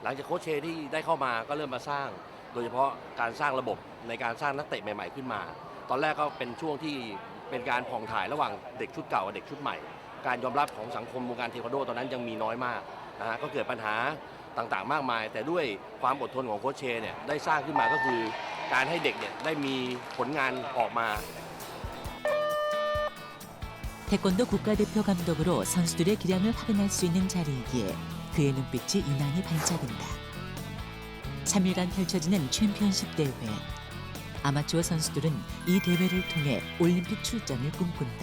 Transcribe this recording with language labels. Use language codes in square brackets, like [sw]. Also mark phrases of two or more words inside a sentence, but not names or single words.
[th] หลังจากโค้ชเชที่ได้เข้ามาก็เริ่มมาสร้าง โดยเฉพาะการสร้างระบบในการสร้างนักเตะใหม่ๆขึ้นมา ตอนแรกก็เป็นช่วงที่เป็นการผ่องถ่ายระหว่างเด็กชุดเก่ากับเด็กชุดใหม่ การยอมรับของสังคมวงการเทควันโดตอนนั้นยังมีน้อยมากนะฮะก็เกิดปัญหาต่างๆมากมาย แต่ด้วยความอดทนของโค้ชเชเนี่ยได้สร้างขึ้นมาก็คือการให้เด็กเนี่ยได้มีผลงานออกมา [ko] 태권도 국가대표 감독으로 선수들의 기량을 확인할 수 있는 자리이기에 그의 눈빛이 유난히 반짝인다. 3일간 펼쳐지는 챔피언십 대회. 아마추어 선수들은 이 대회를 통해 올림픽 출전을 꿈꾼다.